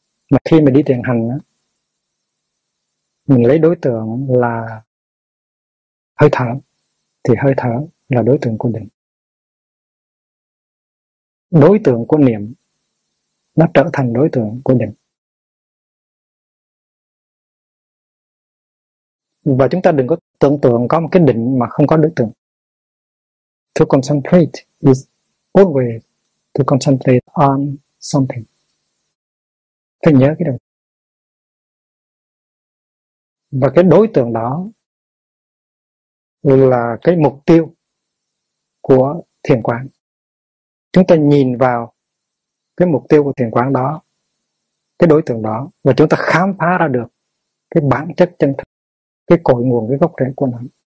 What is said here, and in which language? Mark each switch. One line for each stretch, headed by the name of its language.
Vietnamese: Mà khi mình đi thiền hành mình lấy đối tượng là hơi thở, thì hơi thở là đối tượng của định. Đối tượng của niệm nó trở thành đối tượng của định. Và chúng ta đừng có tưởng tượng có một cái định mà không có đối tượng.
English: To concentrate is always to concentrate on something.
Vietnamese: Phải nhớ cái này. Và cái đối tượng đó là cái mục tiêu của thiền quán. Chúng ta nhìn vào cái mục tiêu của thiền quán đó, cái đối tượng đó, và chúng ta khám phá ra được cái bản chất chân thực, cái cội nguồn, cái gốc rễ của nó.